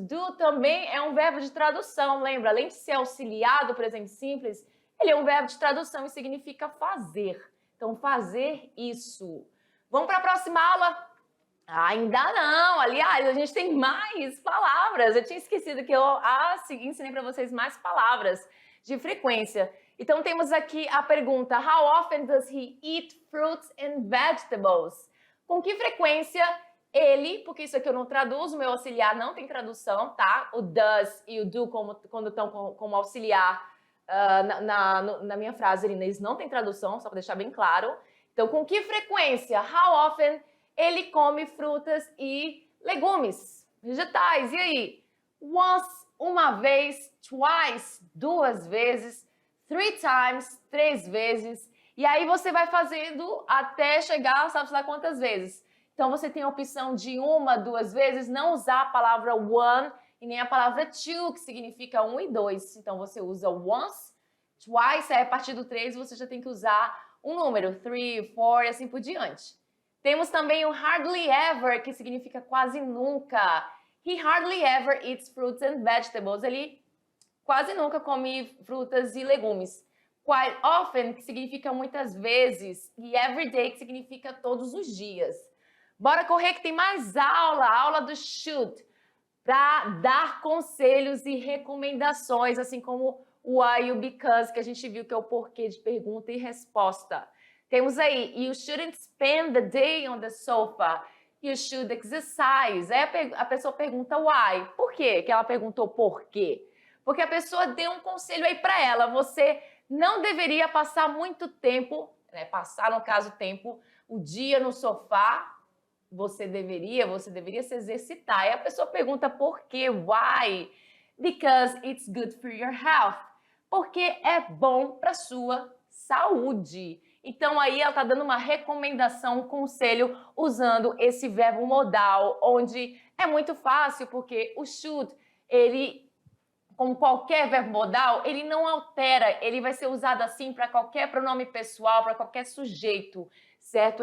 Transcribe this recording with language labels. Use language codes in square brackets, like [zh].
[pt] Do também é um verbo de tradução, lembra? Além de ser auxiliar do presente simples, ele é um verbo de tradução e significa fazer. Então, fazer isso. Vamos para a próxima aula? Ainda não. Aliás, a gente tem mais palavras. Eu tinha esquecido que eu ensinei para vocês mais palavras de frequência. Então, temos aqui a pergunta: [en] How often does he eat fruits and vegetables? [pt] Com que frequência ele, porque isso aqui eu não traduzo, meu auxiliar não tem tradução, tá? O does e o do, quando estão como auxiliar na minha frase, eles não tem tradução, só para deixar bem claro. Então, com que frequência? How often ele come frutas e legumes, vegetais? E aí? Once, uma vez, twice, duas vezes, three times, três vezes. E aí você vai fazendo até chegar, sabe lá quantas vezes. Então você tem a opção de uma, duas vezes, não usar a palavra one e nem a palavra two, que significa um e dois. Então você usa once, twice, aí a partir do três você já tem que usar um número, three, four e assim por diante. Temos também o hardly ever, que significa quase nunca. [en] He hardly ever eats fruits and vegetables. [pt] Ele quase nunca come frutas e legumes. Quite often, que significa muitas vezes. E every day, que significa todos os dias. Bora correr que tem mais aula. Aula do should. Para dar conselhos e recomendações, assim como o why e o because, que a gente viu que é o porquê de pergunta e resposta. Temos aí, [en] you shouldn't spend the day on the sofa. You should exercise. [pt] Aí a pessoa pergunta why. Por quê que ela perguntou por quê? Porque a pessoa deu um conselho aí para ela. Você não deveria passar muito tempo, passar no caso tempo, o dia no sofá, você deveria se exercitar. E a pessoa pergunta por quê? [en] Why? Because it's good for your health. [pt] Porque é bom para sua saúde. Então aí ela está dando uma recomendação, um conselho usando esse verbo modal, onde é muito fácil, porque o should, ele, como qualquer verbo modal, ele não altera, ele vai ser usado assim para qualquer pronome pessoal, para qualquer sujeito, certo?